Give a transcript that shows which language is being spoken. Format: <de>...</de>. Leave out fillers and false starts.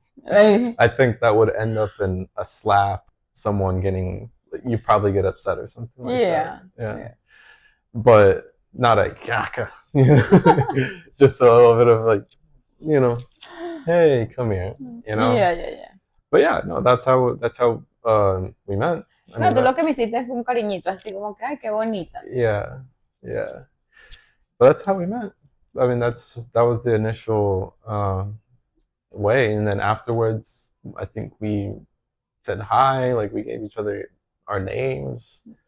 <en>I think that would end up in a slap. Someone getting, you probably get upset or something like that. Yeah. But not a caca. Just a little bit of like, hey, come here. Yeah. But yeah, no, that's how we met.</en> <es>Tú lo que me hiciste fue un cariñito, así como que, ay, qué bonita.</es> <en>Yeah. But that's how we met. I mean, that was the initial way, and then afterwards, I think we said hi, like we gave each other our names.</en>